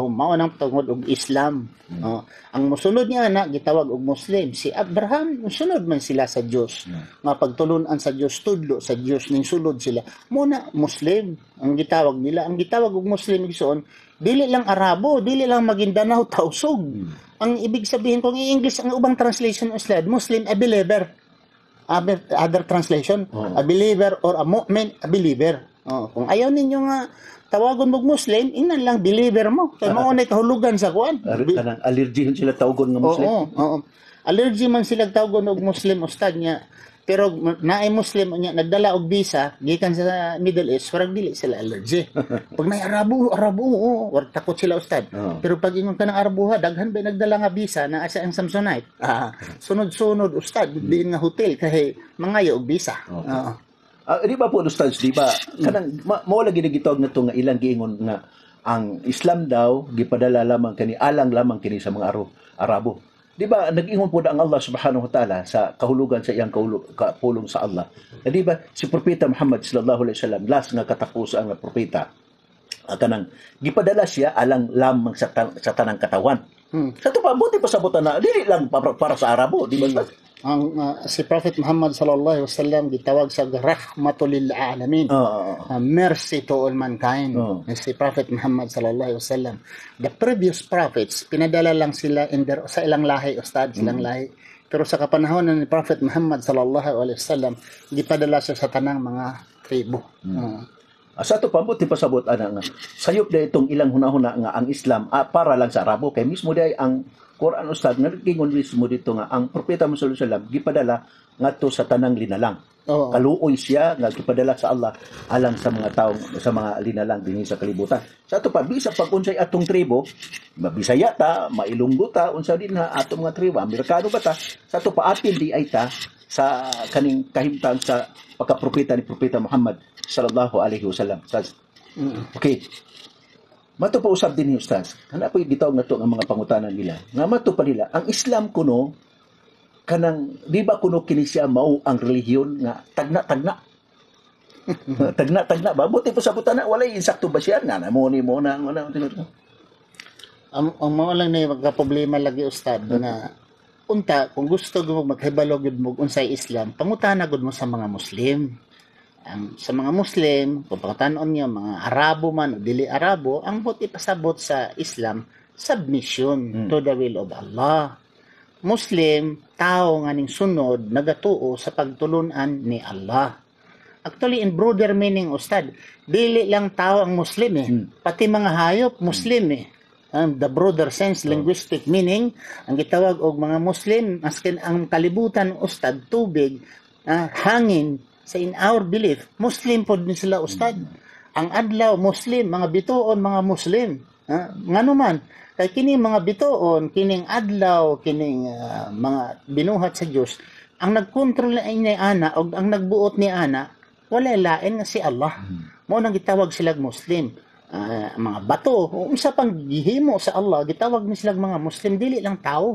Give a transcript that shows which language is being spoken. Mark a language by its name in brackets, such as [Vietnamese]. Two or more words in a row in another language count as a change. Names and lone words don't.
[Cebuano] Mao nang tungod og Islam. Ang mosunod niya na gitawag og Muslim. Si Abraham, sunod man sila sa Dios. Nga pagtulunan sa Dios, tudlo sa Dios ning sulod sila. Muna Muslim ang gitawag nila. Ang gitawag og Muslim igsoon, dili lang Arabo, dili lang Maguindanao, tausog. [Filipino] Ang ibig sabihin [Cebuano] kung i-English ang ubang translation Islam, Muslim [English] a believer. Other translation, a believer or a mu'min, a believer. [Cebuano] Kung ayaw ninyo nga tawagon mong Muslim, inan lang believer mo. Kaya maunay kahulugan sa kuan. Allergy sila tawagon nga Muslim. Oo. Allergy man sila tawagon og Muslim, ustad niya. Pero naay Muslim unya nagdala og visa gikan sa Middle East, warag dili sila allergy. Pag may Arabo, warag takot sila ustad. Pero pag ingon ka ng Arabo ha, daghan ba nagdala nga visa na asa ang Samsonite. Sunod-sunod ustad diin nga hotel kay mangayo og visa. Di ba po Ustads, di ba? Kanang mao lagi gitawag na to nga ilang giingon nga ang Islam daw gipadala lamang kani alang lamang kini sa mga Arabo. Di ba, nag-ingon po na ang Allah [Arabic] سبحانه وتعالى [Cebuano] sa kahulugan sa iyang kapulong sa Allah. Di ba, si Propeta Muhammad [Arabic] صلى الله عليه وسلم, [Cebuano] last nga katapusan nga propeta, kanang gipadala siya alang lamang sa tanang katawan. Sa ito pa, buti pa sabutan na, dili lang para sa Arabo, di ba? Ang si Prophet Muhammad [Arabic] صلى الله عليه وسلم [Cebuano] gitawag sa [Arabic] رحمة للعالمين. [English] Mercy to all mankind. Si Prophet Muhammad [Arabic] صلى الله عليه وسلم. [English] The previous prophets [Cebuano] pinadala lang sila sa ilang lahi, ustad, silang lahi. Pero sa kapanahon ni Prophet Muhammad [Arabic] صلى الله عليه وسلم, [Cebuano] gipadala siya sa tanang mga tribo. Sa ito pa, buti pa sabot nga sayop na itong ilang hunahuna nga ang Islam para lang sa Arabo. Kaya mismo day ang Quran ustad nga nagkingon mismo dito nga ang propeta Muhammad [Arabic] صلى الله عليه وسلم [Cebuano] gipadala ngadto sa tanang linalang. Kaluoy siya nga gipadala sa Allah alang sa mga taong sa mga linalang dinhi sa kalibutan. Sa ato pa bisa pag unsay atong tribo, Bisaya ta, Mailunggo ta, unsa din na atong mga tribo, Amerikano ba ta? Sa ato pa atin di ay ta sa kaning kahimtang sa pagkapropeta ni propeta Muhammad [Arabic] صلى الله عليه وسلم. [Cebuano] Okay. Mato pa usab din ni Ustaz. Kana po gitawag na to ang mga pangutanan nila. Nga mato pa nila, ang Islam kuno kanang di ba kuno kini siya mao ang relihiyon nga tagna-tagna. Tagna-tagna ba? Buti po sa butana walay insakto ba siya nga mo na ang mao lang na magka-problema lagi ustad na unta kung gusto mo maghibalo gud mo unsay Islam, pangutana gud mo sa mga Muslim. Sa mga Muslim, kung pagkatanon niyo, mga Arabo man o dili Arabo, ang buti pasabot sa Islam, [English] submission to the will of Allah. [Cebuano] Muslim, tao nga ning sunod, nagatuo sa pagtulunan ni Allah. [English] Actually, in broader meaning, ustad, [Cebuano] dili lang tao ang Muslim pati mga hayop, [English] Muslim the broader sense, linguistic meaning, [Cebuano] ang gitawag og mga Muslim, askin ang kalibutan, ustad, tubig, hangin, sa [English] in our belief, [Cebuano] Muslim po din sila ustad. Ang adlaw, Muslim, mga bituon, mga Muslim. Nga naman, kay kining mga bituon, kining adlaw, kining mga binuhat sa Diyos, ang nagkontrol ni ana, o ang nagbuot ni ana, wala lain nga si Allah. Mo nang gitawag sila Muslim. Mga bato, unsa pang gihimo sa Allah, gitawag ni sila mga Muslim, dili lang tao.